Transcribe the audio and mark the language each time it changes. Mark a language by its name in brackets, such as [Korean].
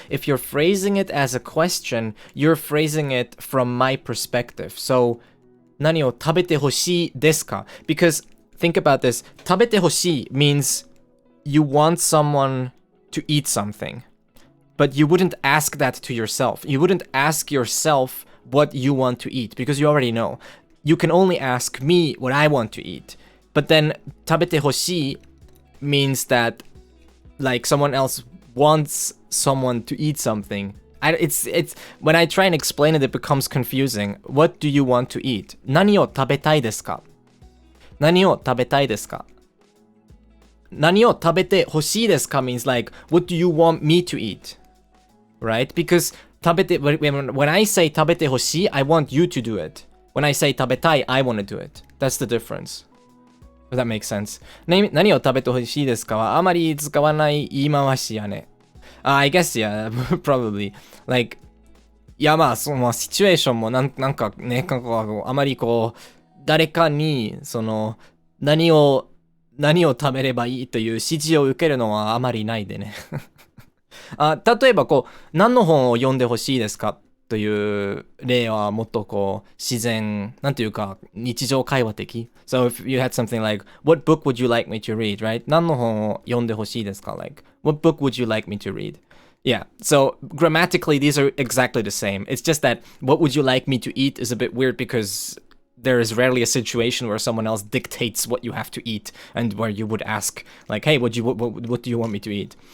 [English] If you're phrasing it as a question, you're phrasing it from my perspective. [Japanese] So, 何を食べてほしいですか? [English] Because think about this. 食べてほしい means you want someone to eat something. But you wouldn't ask that to yourself. You wouldn't ask yourself, what you want to eat because you already know. You can only ask me what I want to eat. But then 食べてほしい means that like someone else wants someone to eat something. It's when I try and explain it, it becomes confusing. What do you want to eat? [Japanese] 何を食べたいですか?何を食べたいですか? 何を食べてほしいですか [English] means like, what do you want me to eat? Right? Because 食べて when I say 食べてほしい, I want you to do it. When I say 食べたい, I want to do it. That's the difference. Does that make sense? [Japanese] 何を食べてほしいですかはあまり使わない言い回しやね。 [English] I guess, yeah, probably. [Japanese] Like, いやまあ、そのシチュエーションもなんかね、あまりこう、誰かに、その、何を食べればいいという指示を受けるのはあまりないでね。例えばこう、何の本を読んでほしいですかという例はもっとこう、自然、なんていうか、日常会話的。 [English] So if you had something like, what book would you like me to read, right? [Japanese] 何の本を読んでほしいですか [English] Like, what book would you like me to read? Yeah, so grammatically these are exactly the same. It's just that what would you like me to eat is a bit weird because there is rarely a situation where someone else dictates what you have to eat and where you would ask like, hey, what do you want me to eat?